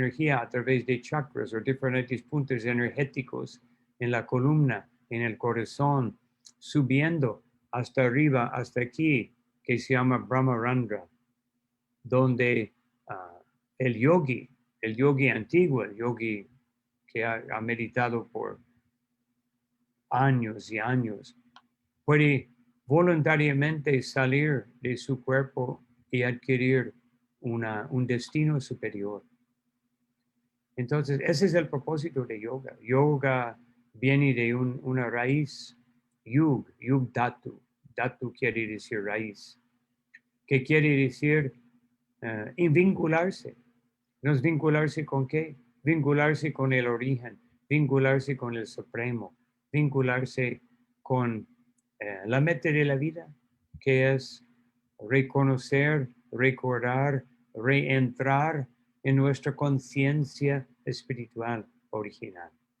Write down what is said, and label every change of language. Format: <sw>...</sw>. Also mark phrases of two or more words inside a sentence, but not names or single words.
<es>energía a través de chakras o diferentes puntos energéticos en la columna, en el corazón, subiendo hasta arriba, hasta aquí, que se llama Brahmarandra, donde el yogi antiguo, el yogi que ha meditado por años y años, puede voluntariamente salir de su cuerpo y adquirir un destino superior. Entonces, ese es el propósito de yoga. Yoga viene de una raíz,</es> <sa>yug dhatu.</sa> <es>Dhatu quiere decir raíz, que quiere decir vincularse. ¿Nos vincularse con qué? Vincularse con el origen, vincularse con el supremo, vincularse con la meta de la vida, que es reconocer, recordar, reentrar en nuestra conciencia espiritual original.</es>